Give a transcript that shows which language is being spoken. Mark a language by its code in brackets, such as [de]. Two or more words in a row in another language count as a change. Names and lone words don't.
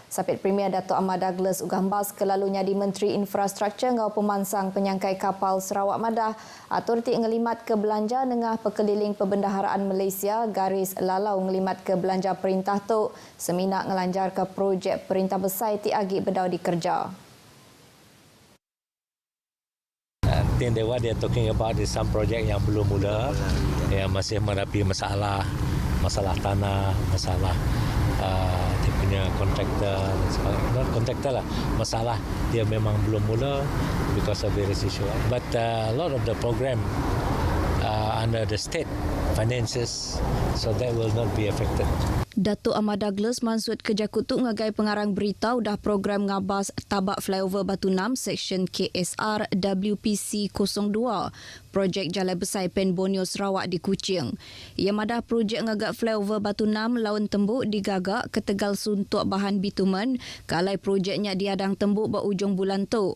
[iba] Sapit Premier Dato' Ahmad Douglas ugambas kelalunya di Menteri Infrastruktur ngau pemansang penyangkai kapal Sarawak Madah atur ti ngelimat ke belanja nengah pekeliling Perbendaharaan Malaysia garis lalau ngelimat ke belanja perintah tu seminak ngelanjar ke projek Perintah Besai ti agi bedau dikerja. [en] I think what they are talking about is some project [ms] yang belum mula, yang masih menghadapi masalah tanah, masalah dia punya kontraktor, not kontraktor lah, masalah dia memang belum mula [en] because of various issue. But a lot of the program under the state finances, so that will not be affected. [iba] Dato' Ahmad Douglas mansut kerja kutuk ngagai pengarang berita udah program ngabas tabak flyover Batu 6 Seksyen KSR WPC 02 projek Jalai Besai Pen Borneo Sarawak di Kuching. Ia madah projek ngagak flyover Batu 6 Laun Tembuk digagak ke Tegal suntuk bahan bitumen kalai projeknya diadang tembuk berujung bulan tu.